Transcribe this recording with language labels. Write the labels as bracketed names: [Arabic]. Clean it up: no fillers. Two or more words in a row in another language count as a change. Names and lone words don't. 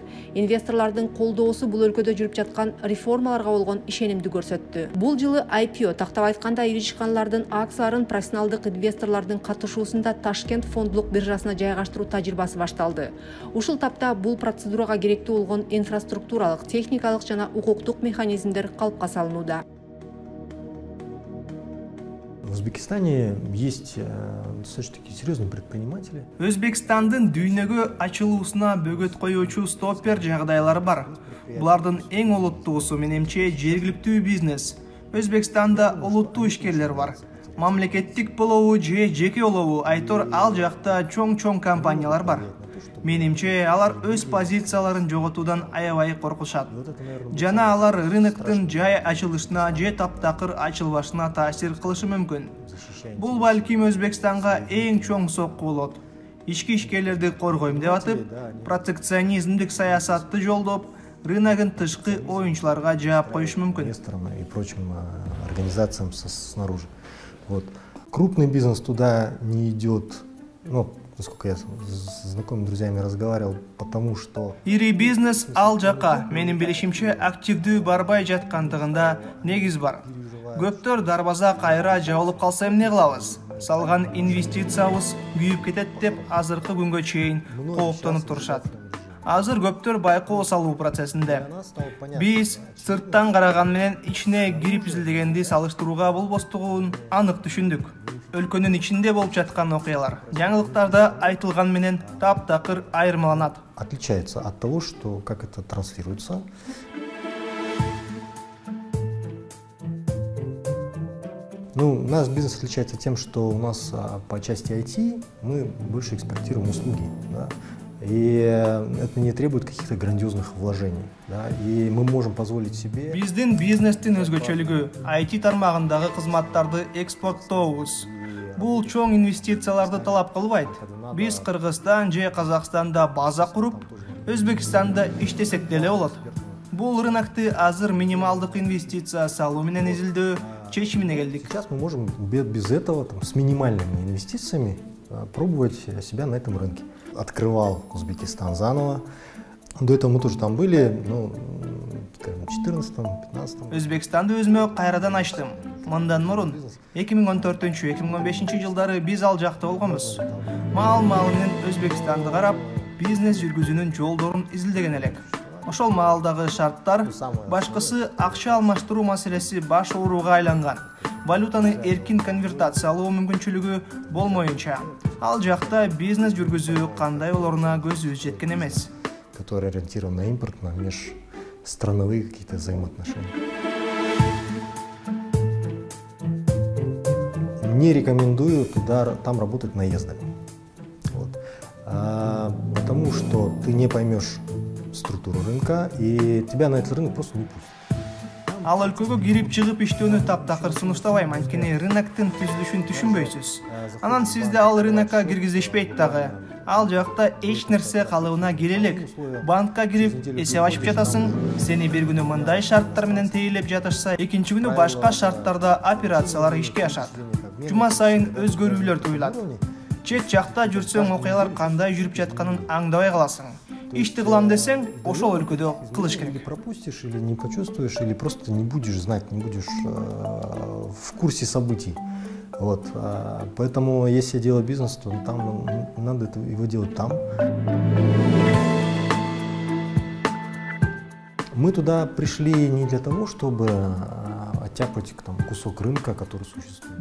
[Kyrgyz] Инвесторлордун колдоосу бул өлкөдө жүрүп жаткан реформаларга болгон ишенимди көрсөттү. Бул жылы IPO, тактап айтканда ири ишканалардын акцияларын профессионалдык инвесторлордун катышуусунда Ташкент фондулук биржасына жайгаштыруу тажрыйбасы башталды. Ушул тапта бул процедурага керектүү болгон инфраструктуралык, техникалык жана укуктук механизмдер калыпка салынууда. [Russian] В Узбекистане есть достаточно серьезные предприниматели. [Kyrgyz] Өзбекстандын дүйнөгө ачылуусуна бөгөт коюучу стоппер жагдайлары бар. Булардын эң олуттуусу менимче жергиликтүү бизнес. Өзбекстанда олуттуу ишкерлер бар. Мамлекеттик болобу же жеке болобу айтор ал жакта чоң компаниялар бар. Менимче алар өз позицияларын жоготуудан аябай коркушат. Жана алар рыноктун жай ачылышына же таптакыр ачылбашына таасир кылышы мүмкүн. Бул балким Өзбекстанга эң чоң сокку болот. Ички ишкерлерди коргойм деп атып, протекционизмдик саясатты жолдоп, рыногун тышкы оюнчуларга жаап коюш мүмкүн. [Russian] Инвесторам и прочим организациям снаружи. Вот. Крупный бизнес туда не идет, ну, насколько я с знакомыми друзьями разговаривал, потому что... [Kyrgyz] Ири бизнес ал жака, менин билишимче, активдүү барбай жаткандыгында негиз бар. Көптөр дарбаза кайра жабылып калса эмне кылабыз? Салган инвестициябыз күйүп кетет деп азыркы күнгө чейин кооптонуп турушат. Азыр көптөр байкоо салуу процессинде. Биз сырттан караган менен ичине кирип изилдегенди салыштырууга болбостугун анык түшүндүк. Өлкөнүн ичинде болуп жаткан окуялар жаңылыктарда айтылган менен таптакыр айырмаланат. [Russian] Отличается от того, что как это транслируется. Ну, наш бизнес отличается тем, что у нас по части IT мы больше экспортируем услуги. Да? И это не требует каких-то грандиозных вложений. Да? И мы можем позволить себе... [Kyrgyz] Биздин бизнестин өзгөчөлүгү IT тармагындагы кызматтарды экспорттообуз. Бул чоң инвестицияларды талап кылбайт. Биз Кыргызстан же Казакстанда база куруп, Өзбекстанда иштесек деле болот. Бул рынокты азыр минималдык инвестиция салуу менен изилдөө чечимине келдик. [Russian] Сейчас мы можем без этого, с минимальными инвестициями, пробовать себя на этом рынке. Открывал Узбекистан заново. До этого мы тоже там были, скажем, в 2014-2015. [Kyrgyz] Өзбекстанды өзүмө кайрадан ачтым. Мындан мурун 2014-2015 жылдары биз ал жакта болгонбуз. Маал-маал менен Өзбекстанды карап, бизнес жүргүзүүнүн жолдорун изилдеген элек. Ошол маалдагы шарттар, башкысы акча алмаштыруу маселеси баш ооруга айланган. Валютаны эркин конвертациялоо мүмкүнчүлүгү болмоюнча, ал жакта бизнес жүргүзүү кандай болоруна көзүбүз жеткен эмес. [Russian] Который ориентирован на импорт, на межстрановые какие-то взаимоотношения. Не рекомендую там работать наездами. Вот. Потому что ты не поймешь структуру рынка, и тебя на этот рынок просто не пустят. [Kyrgyz] Ал өлкөгө кирип чыгып иштөөнү таптакыр сунуштабайм, анткени рыноктун түзүлүшүн түшүнбөйсүз. Анан сизди ал рынокко киргизишпейт дагы. Ал жакта эч нерсе калыбына кире элек. Банкка кирип эсеп ачып жатасың, сени бир күнү мындай шарттар менен тейлеп жатышса, экинчи күнү башка шарттарда операциялар ишке ашат. Жума сайын өзгөрүүлөр туюлат. Чет жакта жүрсөң окуялар кандай жүрүп жатканын аңдабай каласың. Ишти кылам десең, ошол өлкөдө кылыш керек. [Russian] Пропустишь или не почувствуешь, или просто не будешь знать, не будешь в курсе событий. Вот. Поэтому, если я делаю бизнес, то там надо его делать там. Мы туда пришли не для того, чтобы оттяпать кусок рынка, который существует.